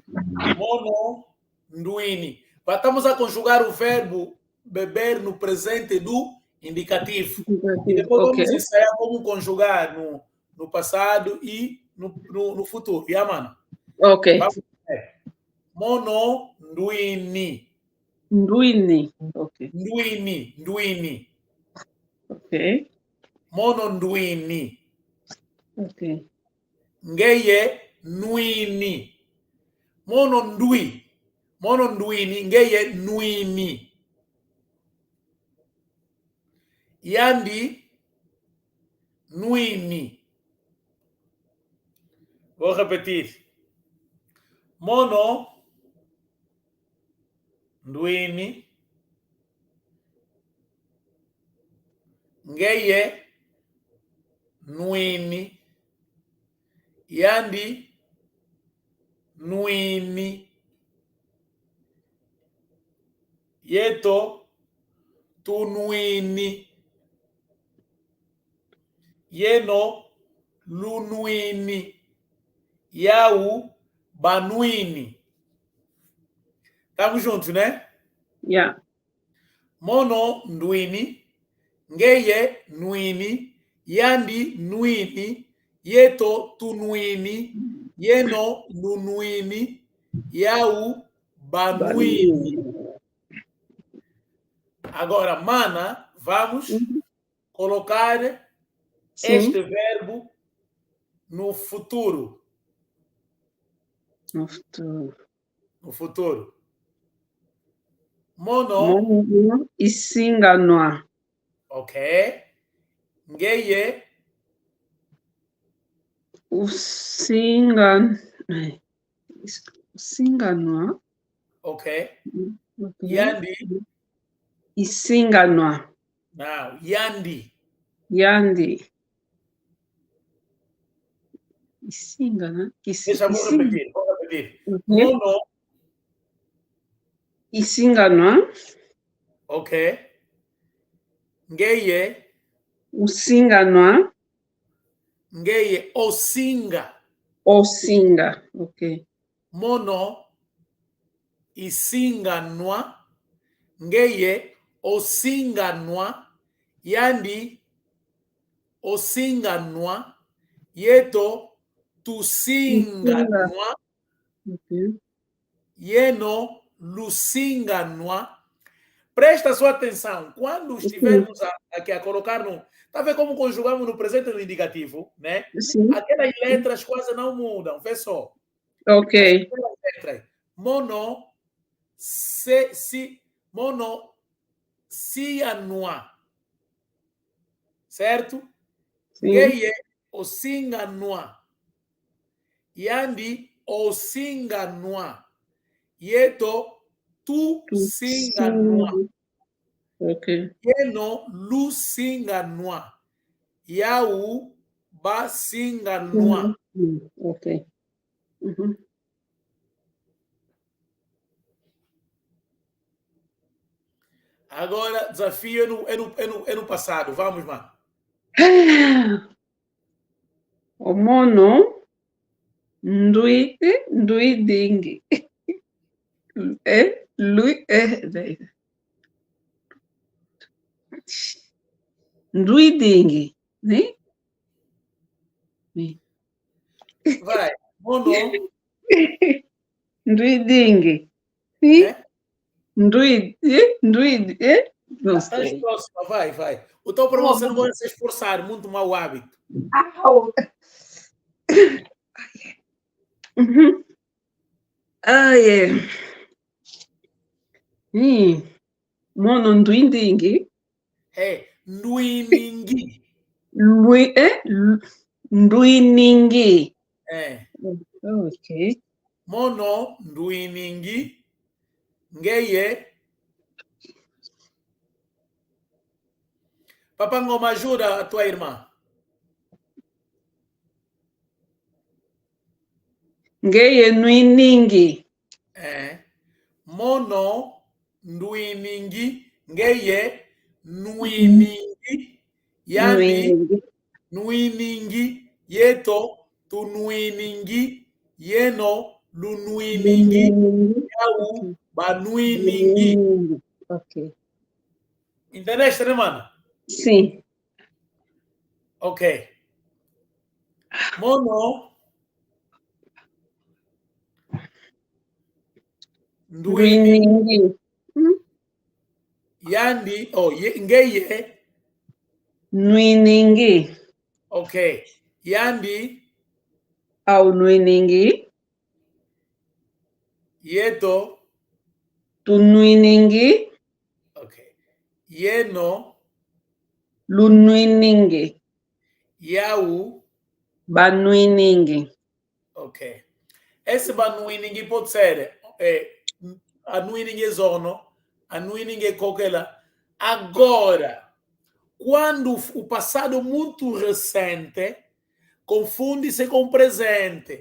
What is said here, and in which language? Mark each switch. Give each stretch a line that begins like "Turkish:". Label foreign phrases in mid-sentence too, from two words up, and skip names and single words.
Kongo: Mono, nduini.
Portuguese: Estamos a conjugar o verbo beber no presente do indicativo. E depois vamos ensaiar como conjugar no passado e no futuro. Mano? Ok. Vamos ver.
Kongo: Mono, nduini. Nduini. Ok. Nduini. Ok. Mono, nduini. Ok. Ngeye, nuini. Mono, ndui. Mono, nduini. Ngeye, nuini. Yandi, nuini.
Portuguese: Vou repetir.
Kongo: Mono, nduini. Ngeye, nuini. Yandi, nuini. Yeto, tunuini. Yeno, lunuini. Yau, banuini.
Portuguese: Estamos juntos, né? Yeah.
Kongo: Mono nduini, ngeye nuini, yandi nuini, yeto tunuini, yeno nunuini, yau banuini.
Portuguese: Agora, mana, vamos colocar este verbo no futuro. No futuro. No futuro.
Kongo: Mono. Mono isinganwa. Ok. Ngeye. Usinganwa. Ok. Okay. Yandi. Isinganwa. Now, yandi. Yandi. Isingana.
Portuguese: Deixa eu repetir. Vou repetir. Okay.
Kongo: Mono. Isinganwa. Ok. Ngeye. Usinganwa. Ngeye osinga. Osinga. Ok. Mono isinganwa. Ngeye osinganwa. Yandi osinganwa. Yeto tusinganwa. Okay. Yeno lusinganwa.
Portuguese: Presta sua atenção. Quando estivermos aqui a colocar no... Está a ver como conjugamos no presente no indicativo, né? Sim. Aquelas letras quase não mudam. Vê só. Ok. Letras.
Kongo: Mono sianua. Certo? Ngeye osinganua. Yandi osinganua. Yeto tu singanua. Ok. Yeno lu singanua. Yau ba singanua. Ok. Uhum.
Portuguese: Agora, desafio é no passado. Vamos, mano.
Kongo: O mono nduidingi. Nduidingi,
Portuguese: né? Vai.
Kongo: Mono. Nduidingi.
Portuguese: É? Não Estás sei. próxima, vai. O teu para você não vai se esforçar, muito mau hábito. Uhum. É.
Kongo: Mono nduidingi. É nduiningi. Nduiningi. É. Ok. Mono nduiningi. Ngeye.
Portuguese: Papangoma, ajuda a tua irmã.
Kongo: Ngeye nduiningi. É. Mono nduiningi. Ngeye nuiningi. Yandi nuiningi. Yeto tu nuiningi. Yeno lu nuiningi. Yau ba nuiningi. Ok.
Portuguese: Entendeste, né, mano? Sim.
Kongo: Ok. Mono nduiningi. Yandi, ngeye. Nuiningi. Ok. Yandi. Au nuiningi. Yeto. Tu nuiningi. Ok. Yeno. Lu nuiningi. Yau. Ba nuiningi. Ok.
Portuguese: Esse banuiningi pode ser
Kongo: a nuiningi zono, a nuiningi coquela.
Portuguese: Agora, quando o passado muito recente confunde-se com o presente.